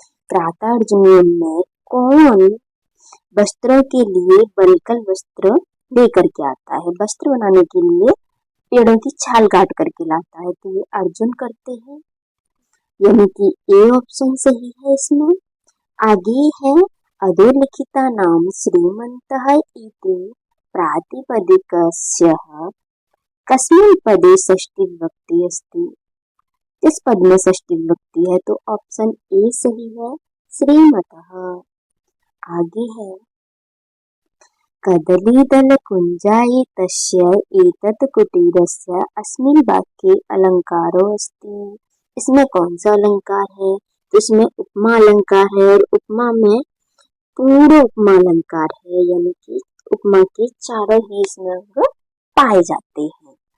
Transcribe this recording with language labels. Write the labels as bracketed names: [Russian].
[Hindi] क्रातार्जुनीय में कौन वस्त्रों के लिए वल्कल वस्त्र लेकर के आता है? वस्त्र बनाने के लिए पेड़ों की छाल काट करके लाता है, तो ये अर्जुन करते हैं, यानी कि ए ऑप्शन सही है इसमें। आगे है [Sanskrit] अधोलिखिता नाम श्रीमन्तः इति प्रातिपदिकस्यः कस्मिन् पदे षष्ठी विभक्ति अस्ति? [Hindi] किस पद में षष्ठी विभक्ति है? तो ऑप्शन ए सही है, श्रीमतः। आगे है [Sanskrit] कदलीदलकुञ्जायितस्य एतत् कुटीरस्य अस्मिन् वाक्ये अलंकारो अस्ति। [Hindi] इसमें कौन सा अलंकार है? तो इसमें उपमा अलंकार है, और उपमा में पूर्ण उपमा अलंकार है, यानी कि उपमा के चारों ही इसमें अंग पाए जाते हैं।